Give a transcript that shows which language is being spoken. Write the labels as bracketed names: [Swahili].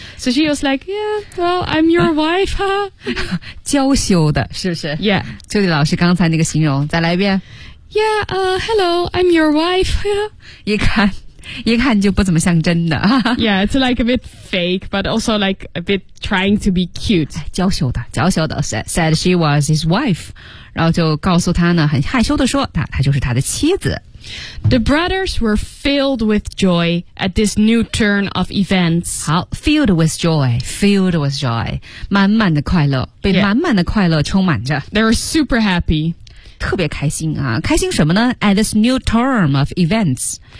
[English] So she was like, yeah, well, I'm your wife, huh? [Chinese] 娇羞的是不是 [English] ?Yeah. [Chinese] 就老师刚才那个形容再来一遍。 [English] Yeah, hello, I'm your wife, huh? [Chinese] 一看就不怎么像真的。 [English] Yeah, it's like a bit fake, but also like a bit trying to be cute. [Chinese] 娇羞的，娇羞的 [English] said she was his wife. [Chinese] 然后就告诉他呢，很害羞的说，她就是他的妻子。 [English] The brothers were filled with joy at this new turn of events. [Chinese] 好 [English] filled with joy. [Chinese] 满满的快乐，被满满的快乐充满着。 [English] Yeah. They were super happy. [Chinese] 特别开心啊，开心什么呢 ? [English] At this new turn of events.